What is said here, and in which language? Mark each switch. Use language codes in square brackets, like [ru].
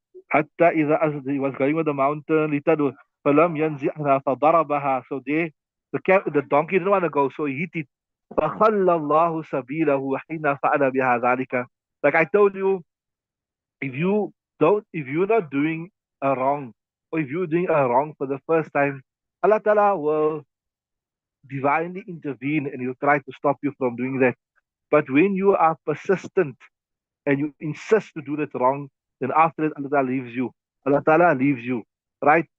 [ar] حتى إذا [en] he was going on the mountain [ar] لتدعو فلم ينزعها فضربها. [en] So the donkey didn't want to go, so he hit it. [ar] فخلى الله سبيله حين فعل بها ذلك. [en] Like I told you, if you're not doing a wrong, or if you're doing a wrong for the first time, Allah Ta'ala will divinely intervene and he'll try to stop you from doing that. But when you are persistent and you insist to do that wrong, then after that Allah Ta'ala leaves you. Allah Ta'ala leaves you. Right?